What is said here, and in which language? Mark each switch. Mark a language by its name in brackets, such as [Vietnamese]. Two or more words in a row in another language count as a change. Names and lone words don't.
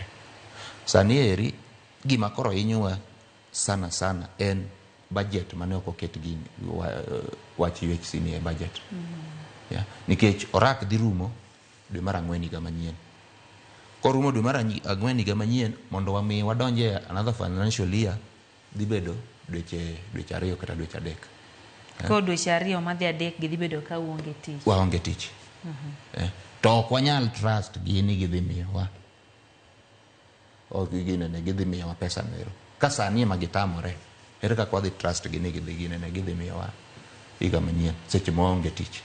[Luo (Kenya and Tanzania)] Sani eri gima koro hinyowa sana en budget mane ok oket gi wach UHC ni e budget. Yeah. Nikech orak dhi rumo dwe mar 4 higa manyien. Korumo dwe mar 4 higa manyien mondo wami wadonje [English] another financial year [Luo (Kenya and Tanzania)] dhi bedo dweche 2 kata dweche 3. Ko dweche 2 madhi 3 gidhi bedo ka uonge tich. Waonge tich. To ok wanyal trust gini gidhi miyowa. Ne gidhi miyowa pesa mero. Ka sani ema gitamore, ere kaka wadhi trust gini gidhi miyowa higa manyien seche maonge tich.